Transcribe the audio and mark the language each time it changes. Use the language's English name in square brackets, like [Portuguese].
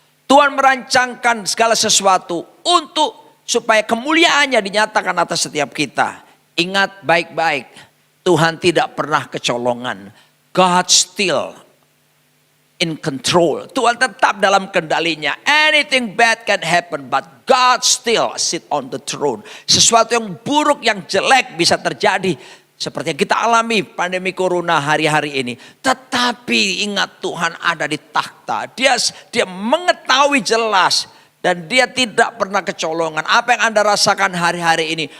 [Indonesian] Tuhan merancangkan segala sesuatu untuk supaya kemuliaannya dinyatakan atas setiap kita. Ingat baik-baik, Tuhan tidak pernah kecolongan. [English] God still in control. [Indonesian] Tuhan tetap dalam kendalinya. [English] Anything bad can happen, but God still sit on the throne. [Indonesian] Sesuatu yang buruk, yang jelek bisa terjadi. Seperti yang kita alami pandemi corona hari-hari ini. Tetapi ingat Tuhan ada di takhta. Dia mengetahui jelas. Dan dia tidak pernah kecolongan. Apa yang Anda rasakan hari-hari ini.